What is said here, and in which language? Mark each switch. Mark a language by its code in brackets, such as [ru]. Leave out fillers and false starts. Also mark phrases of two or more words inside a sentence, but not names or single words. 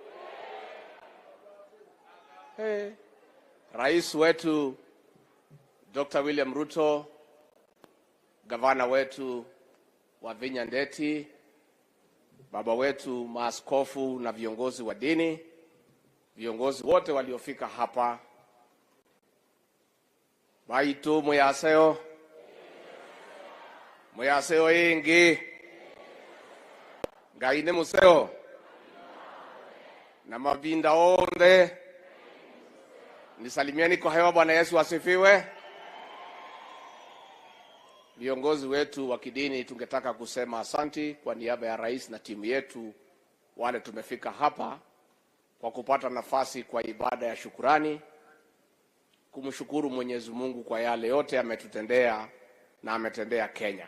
[sw] Rais wetu Dr. William Ruto, gavana wetu wa Vinya Ndeti, baba wetu maaskofu na viongozi wa dini, viongozi wote waliofika hapa, [kam] baitu muyaseo ingi ngaine museo na mabinda onde, [sw] nisalimieni kwa hewa. Bwana Yesu asifiwe. Viongozi wetu wa kidini, tungetaka kusema asanti kwa niaba ya rais na timu yetu wale tumefika hapa kwa kupata nafasi kwa ibada ya shukurani, kumshukuru Mwenyezi Mungu kwa yale yote ametutendea na ametendea Kenya.